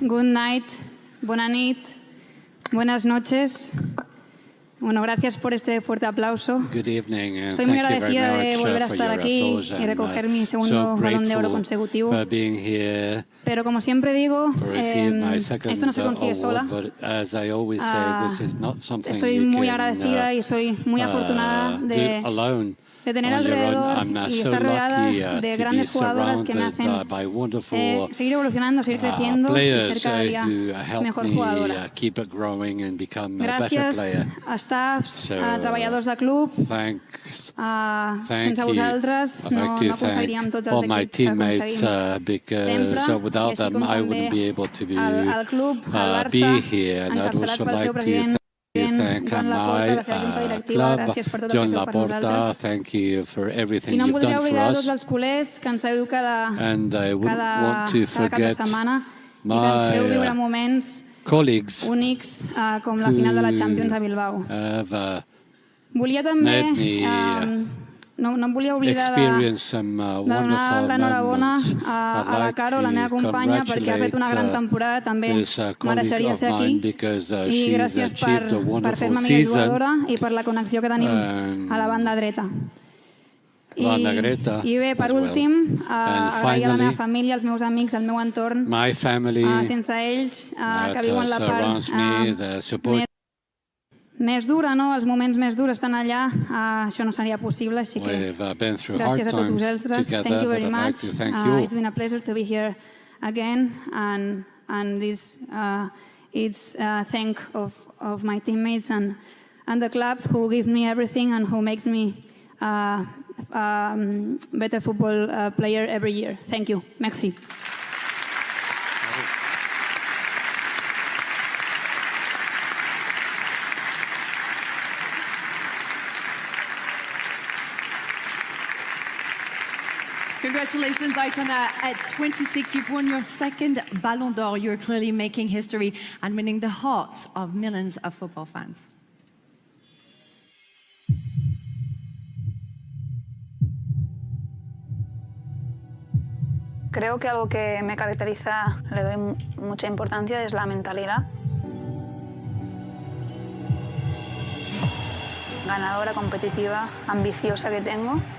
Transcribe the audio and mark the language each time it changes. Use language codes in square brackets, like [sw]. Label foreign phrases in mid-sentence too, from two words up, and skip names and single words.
[en] good night, [ca] bona nit, [es] buenas noches. Bueno, gracias por este fuerte aplauso. [en] Good evening, and [es] Estoy muy [en] thank you very [es] agradecida de [en] much [es] volver a [en] for [es] estar [en] your [es] aquí [en] applause, [es] y recoger mi [en] so [es] segundo Balón de Oro [en] grateful [es] consecutivo. [en] for being here [es] Pero como siempre digo, [en] to receive my second [es] esto no se consigue [en] award, [es] sola. [en] but as I always say, this is not something [es] Estoy [en] you [es] muy [en] can [es] agradecida y soy muy afortunada [en] do [es] de [en] alone. [es] tener [en] On your own. [es] alrededor [en] I'm [es] y [en] so [es] estar rodeada [en] lucky [es] de [en] to be [es] grandes jugadoras que me [en] surrounded [es] hacen [en] by wonderful [es] seguir evolucionando, seguir creciendo y [en] players [es] ser cada día [en] who help [es] mejor [en] me [es] jugadora. [en] keep it growing and become a better [ca] Gràcies [en] player. [ca] a staffs, [en] So, [ca] a treballadors del club, [en] Thank [ca] sense [en] you. [ca] vosaltres [en] I'd [ca] no [en] like to [ca] aconseguiríem tots [en] all [ca] els [en] my [ca] èxits que [en] teammates [ca] aconseguim [en] because [ca] sempre, [en] without [ca] i així [en] them [ca] com [en] I [ca] també [en] wouldn't be able to [ca] al club, al [en] be [ca] Barça, [en] here. And I'd [ca] encapçalat [en] also [ca] pel seu [en] like to [ca] president, [en] thank [ca] Joan [en] my [ca] Laporta, la seva junta directiva, [en] club, [ca] gràcies per tot el [en] John [ca] que feu per [en] Laporta. [ca] nosaltres. [en] Thank you for everything [ca] I no em [en] you've [ca] voldria [en] done for [ca] oblidar [en] us. [ca] tots els culers que ens seguiu [en] And I wouldn't want to [ca] cada cap de [en] forget [ca] setmana i que ens feu viure [en] my [ca] moments [en] colleagues [ca] únics com la final de la Champions a Bilbao. [en] have [ca] Volia també, [en] made me [ca] no em volia oblidar [en] experience some [ca] de donar [en] wonderful [ca] l'enhorabona [en] moments. [ca] a [en] I'd [ca] la [en] like [ca] Caro, la meva [en] to [ca] companya, perquè ha fet una gran [en] congratulate [ca] temporada, també [en] this colleague [ca] mereixeria [en] of [ca] ser [en] mine [ca] aquí. [en] because [ca] I [en] she's [ca] gràcies [en] achieved a [ca] per [en] wonderful [ca] fer-me millor [en] season. [ca] jugadora i per la connexió que tenim a la banda dreta. Banda dreta I bé, per [en] as well. [ca] últim, [en] And [ca] agrair a la [en] finally, [ca] meva família, als meus amics, al meu entorn, [en] my family [ca] sense ells, que [en] that [ca] viuen la [en] surrounds me, [ca] part [en] the support. [ca] més dura, no? Els moments més durs estan allà, això no seria possible, així que [en] We've been through hard [ca] gràcies a tots [en] times [ca] vosaltres. [en] together, Thank you but very I'd like much. to thank you. It's been a pleasure to be here again, and this it's thank of my teammates and the clubs who give me everything and who makes me better football player every year. Thank you. Merci. Congratulations, Aitana. At 26, you've won your second Ballon d'Or. You're clearly making history and winning the hearts of millions of football fans. [es] Creo que algo que me caracteriza, le doy mucha importancia, es la mentalidad. Ganadora, competitiva, ambiciosa que tengo.